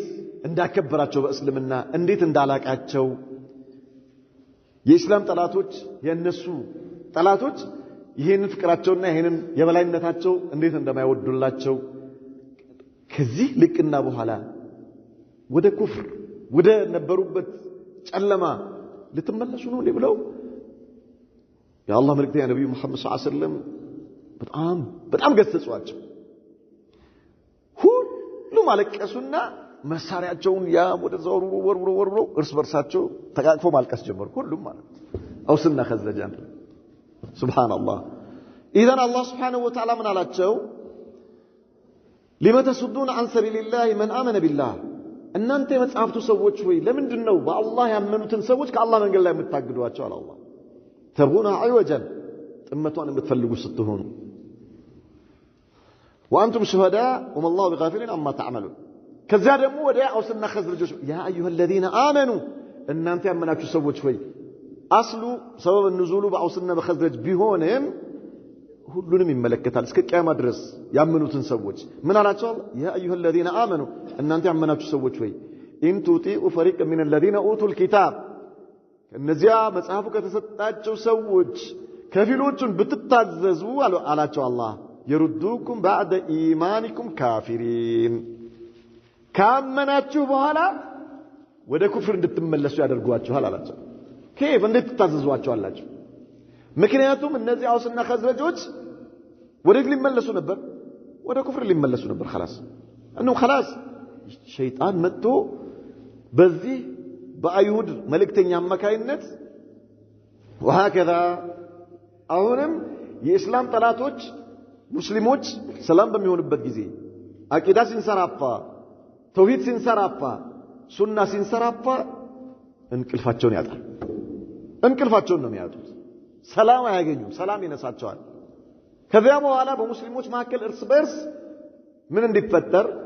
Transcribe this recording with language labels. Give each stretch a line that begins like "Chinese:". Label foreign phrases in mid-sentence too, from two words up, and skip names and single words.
Amharic: እንዳከበራቸው በእስልምና እንዴት እንዳላቃቸው የኢስላም ጠላቶች የነሱ ጠላቶች ይሄንን ፍቅራቸውና ይሄንን የበላይነታቸው እንዴት እንደማይወዱላቸው ከዚህ ልቅና በኋላ ወደ ኩፍር ወደ ነበሩበት ጨለማ ልትመለሱ ነው ብለው የአላህ መልእክተኛ ነብዩ መሐመድ
Arabic: صلى الله عليه وسلم
Amharic: በጣም ገሰጿቸው ሁሉም አለቀሱና መሳሪያቸውን ያ ወደ ዘወሩ ወርውሮ እርስ በርሳቸው ተቃቅፎ ማልቀስ ጀመሩ ሁሉም ማለት አውስና ኸዝረጅ ሱብሃንአላህ ኢዘን
Arabic: الله سبحانه وتعالى
Amharic: ምን አላቸው
Arabic: لم تصدون عن سبيل الله من آمن بالله
Amharic: እናንተ የመጽሐፍቱ ሰዎች ሆይ ለምንድነው በአላህ ያመኑትን ሰዎች ከአላህ መንገድ ላይ የምታግዷቸው አለ አላህ ተብጉና አይወጀን ጥመቷን የምትፈልጉ ስትሆኑ
Arabic: وانتم شهداء وما الله بغافل عما تعملون
Amharic: ከዛ ደግሞ ወደ አውስና ኸዝረጆች
Arabic: ያ ايها الذين
Amharic: امنوا እናንተ ያመናችሁ ሰዎች ሆይ
Arabic: أصل سبب النزول
Amharic: በአውስና በኸዝረጅ ቢሆንም ሁሉንም ይመለከታል እስከ ቂያማ ድረስ ያመኑትን ሰዎች ምን አላቸው
Arabic: يا ايها الذين امنوا
Amharic: እናንተ ያመናችሁ ሰዎች ሆይ
Arabic: ان تطيعوا فريقا من الذين اوتوا الكتاب
Amharic: እነዚያ መጽሐፉ ከተሰጣቸው ሰዎች ከፊሎቹን ብትታዘዙ አላቸው አላህ
Arabic: يردوكم بعد ايمانكم كافرين
Amharic: ካመናችሁ በኋላ ወደ ኩፍር እንድትመለሱ ያደርጓችኋል አላቸው كيف እንዴት ተታዘዟቸው አላቸው ምክንያቱም እነዚህ አውስና ኸዝረጆች ወደ ሊመለሱ ነበር ወደ ኩፍር ሊመለሱ ነበር
Arabic: خلاص انه خلاص
Amharic: ሸይጣን መጥቶ በዚህ በአይሁድ መልእክተኛ አማካይነት وهكذا አሁንም የእስላም ጠላቶች ሙስሊሞች ሰላም በሚሆንበት ጊዜ አቂዳ ሲንሰራፋ ተውሂድ ሲንሰራፋ ሱና ሲንሰራፋ እንቅልፋቸውን ያጣል እንቅልፋቸውን ነው የሚያጡት ሰላም አያገኙም ሰላም ይነሳቸዋል ከዚያ በኋላ በሙስሊሞች መካከል እርስ በርስ ምን እንዲፈጠር